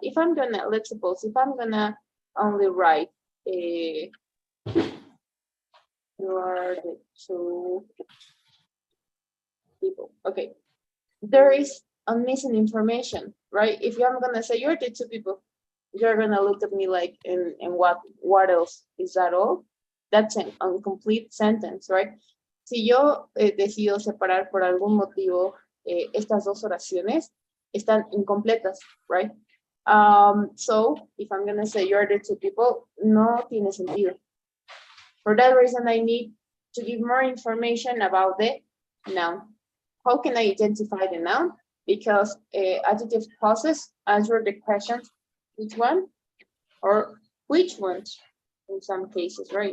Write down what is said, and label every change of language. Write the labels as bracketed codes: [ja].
[en] If I'm gonna, let's suppose, if I'm gonna only write, you are the two people, okay. There is a missing information, right? If I'm gonna say you're the two people, you're gonna look at me like, and what else? Is that all? That's an incomplete sentence, right? [es] Si yo decido separar por algún motivo estas dos oraciones, están incompletas, right? [en] So if I'm gonna say you're the two people, [es] no tiene sentido. [en] For that reason, I need to give more information about the noun. How can I identify the noun? Because adjective clauses answer the question, which one or which ones in some cases, right?